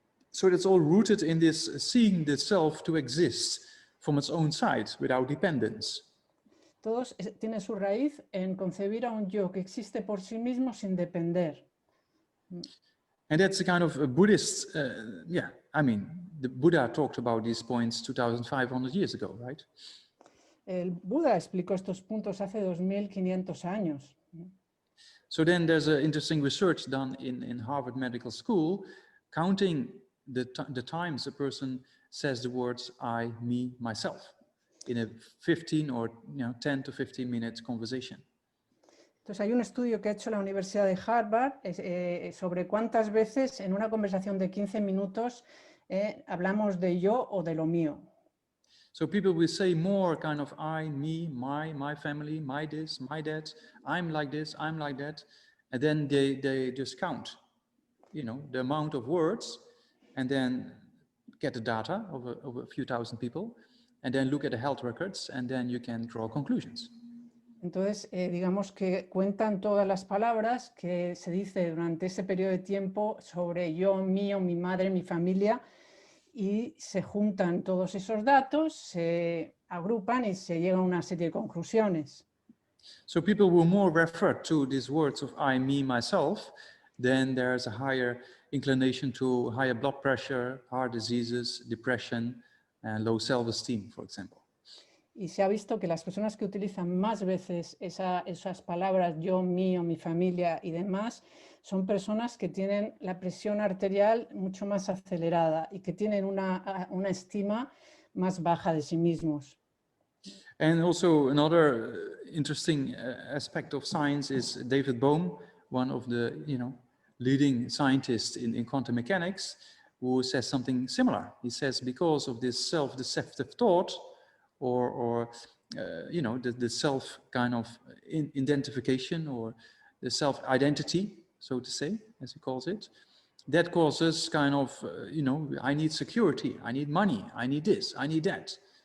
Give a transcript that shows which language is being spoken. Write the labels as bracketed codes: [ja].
[en] So it's all rooted in this seeing the self to exist from its own side without dependence. [es] Todos tienen su raíz en concebir a un yo que existe por sí mismo sin depender. [en] And that's a kind of a Buddhist, yeah, I mean, the Buddha talked about these points 2,500 years ago, right? [es] El Buda explicó estos puntos hace 2500 años. [en] So then there's an interesting research done in Harvard Medical School, counting the times a person says the words I, me, myself in a 15 or 10 to 15 minutes conversation. [es] Entonces hay un estudio que ha hecho la Universidad de Harvard sobre cuántas veces en una conversación de 15 minutos hablamos de yo o de lo mío. [en] So people will say more kind of I, me, my family, my this, my that, I'm like this, I'm like that. And then they just count, the amount of words, and then get the data of a few thousand people, and then look at the health records, and then you can draw conclusions. [es] Entonces, digamos que cuentan todas las palabras que se dice durante ese periodo de tiempo sobre yo, mío, mi madre, mi familia, y se juntan todos esos datos, se agrupan y se llega a una serie de conclusiones. [en] So people will more refer to these words of I, me, myself, then there's a higher inclination to higher blood pressure, heart diseases, depression, and low self-esteem, for example. [es] Y se ha visto que las personas que utilizan más veces esas palabras yo, mío, mi familia y demás, son personas que tienen la presión arterial mucho más acelerada y que tienen una estima más baja de sí mismos. [en] And also another interesting aspect of science is David Bohm, one of the leading scientists in quantum mechanics, who says something similar. He says because of this self-deceptive thought, or the self kind of identification, or the self-identity, so to say, as he calls it, that causes kind of, I need security, I need money, I need this, I need that.